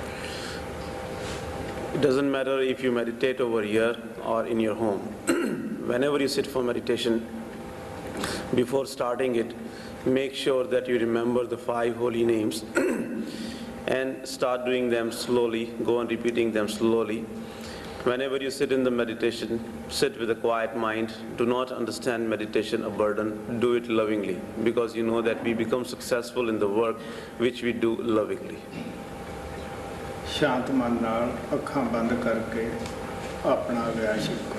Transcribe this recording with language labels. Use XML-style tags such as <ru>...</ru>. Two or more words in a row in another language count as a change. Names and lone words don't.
<en>It doesn't matter if you meditate over here or in your home. Whenever you sit for meditation, before starting it, make sure that you remember the 5 holy names and start doing them slowly. Go on repeating them slowly. Whenever you sit in the meditation, sit with a quiet mind. Do not understand meditation a burden. Do it lovingly, because you know that we become successful in the work which we do lovingly.</en> <pa>ਸ਼ਾਂਤ ਮਨ ਨਾਲ ਅੱਖਾਂ ਬੰਦ ਕਰਕੇ</pa> <hi>अपना अभ्यास करें।</hi>